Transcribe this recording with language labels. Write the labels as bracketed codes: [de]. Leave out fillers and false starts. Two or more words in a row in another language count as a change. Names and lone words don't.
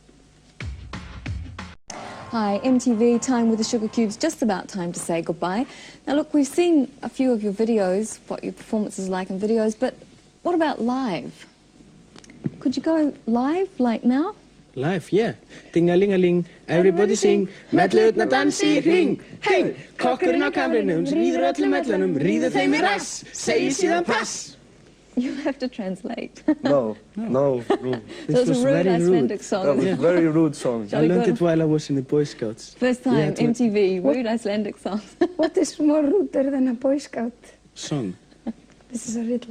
[en] Hi, MTV, time with the Sugarcubes, just about time to say goodbye. Now look, we've seen a few of your videos, what your performance is like in videos, but what about live? Could you go live, like now? Life, yeah. Ding-a-ling-a-ling, everybody sing. [is] Mellutna dansi í hring. Hey, kokkurinn á kamrinum, ríður öllum öllunum, ríður þeim í rass, segir síðan pass. [en] You have to translate. No, no. That was a rude very Icelandic song. That was a very rude song. I learned it while I was in the Boy Scouts. First time, Yeah, it was- MTV, rude Icelandic song. What is more ruder than a Boy Scout? Song, This is a riddle.